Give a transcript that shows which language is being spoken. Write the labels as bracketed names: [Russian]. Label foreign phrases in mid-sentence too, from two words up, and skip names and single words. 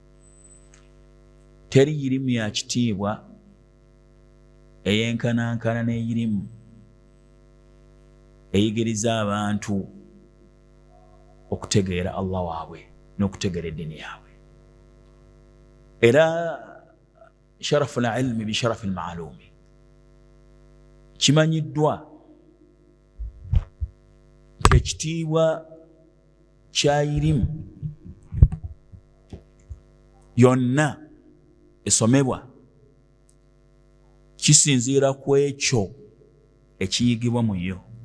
[Ganda] Teri yirimu ya kitiibwa eyenkanankana n'eyirimu eyigiriza abantu okutegeera Allah waabwe n'okutegeera eddiini yaabwe. [Arabic] Era شرف العلم بشرف المعلوم, [Ganda] kimanyiddwa nti ekitiibwa kya yirimu yonna esomebwa kisinziira ku ekyo ekiyigibwa mu yo.